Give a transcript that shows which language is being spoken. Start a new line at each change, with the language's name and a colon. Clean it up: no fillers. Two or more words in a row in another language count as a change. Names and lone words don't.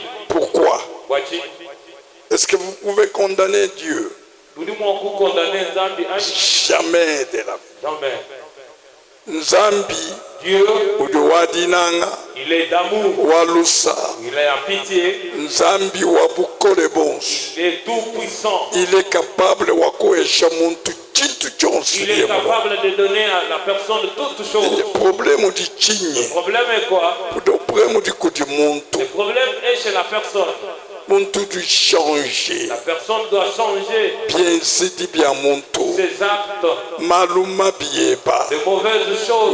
French: Pourquoi? Est-ce que vous pouvez condamner Dieu? Jamais de la vie. Jamais.
Luba-Lulua: Nzambi,
French: Dieu, il est d'amour, il est à pitié,
Luba-Lulua: Nzambi wabukole bonsu,
French: il est tout puissant, il est capable de il est capable de donner à la personne toutes choses. Le problème est quoi? Le problème est chez la personne. La personne doit changer ses actes, de mauvaises choses.